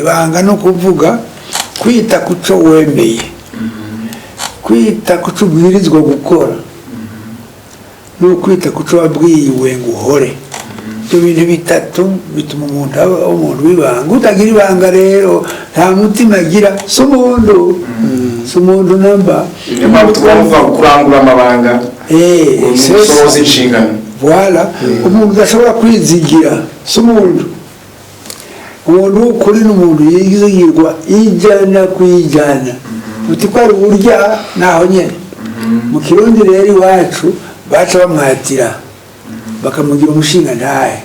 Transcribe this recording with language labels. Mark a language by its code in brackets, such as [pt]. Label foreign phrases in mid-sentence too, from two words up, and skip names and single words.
[rn] Ibanga no kuvuga kwita ku cyo wemeye, kwita ku cyo ubwirizwa gukora, no kwita ku cyo wabwiwe ngo uhore. Ibyo bintu bitatu bituma umuntu aba umuntu w'ibanga. Utagira ibanga rero nta mutima agira, si umuntu namba. Niyo mpamvu tugomba kurangura amabanga, gusohoza inshingano. Voilà, umuntu udashobora kwizigira si umuntu w'ukuri n'umuntu yizigirwa ijana ku ijana. Uti ko ari burya naho nyene. Mu Kirundi rero iwacu baca bamwatira bakamugira umushinga ntahe.